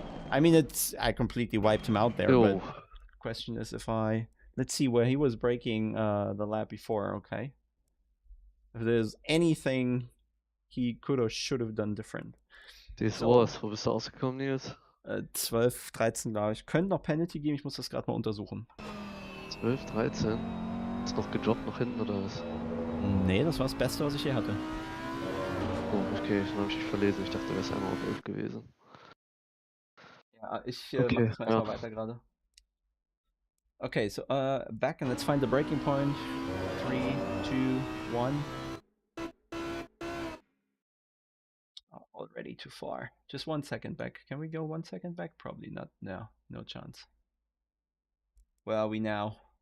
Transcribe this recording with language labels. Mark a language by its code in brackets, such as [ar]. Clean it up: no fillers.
[en] I mean, I completely wiped him out there, but the question is if let's see where he was braking the lap before, okay? If there's anything he could or should have done different. [de] wo bist du rausgekommen, Nils? 12, 13, glaube ich. Könnte noch Penalty geben, ich muss das gerade mal untersuchen. 12, 13? Ist noch gedroppt nach hinten oder was? Nee, das war das Beste, was ich je hatte. Oh, okay, dann habe ich mich verlesen. Ich dachte, du wärst einmal auf 11 gewesen. Ja, ich Okay, mach das mal erstmal weiter gerade. [en] Okay, so back and let's find the breaking point. 3, 2, 1. Oh, already too far. Just 1 second back. Can we go 1 second back? Probably not. No, no chance. Where are we now?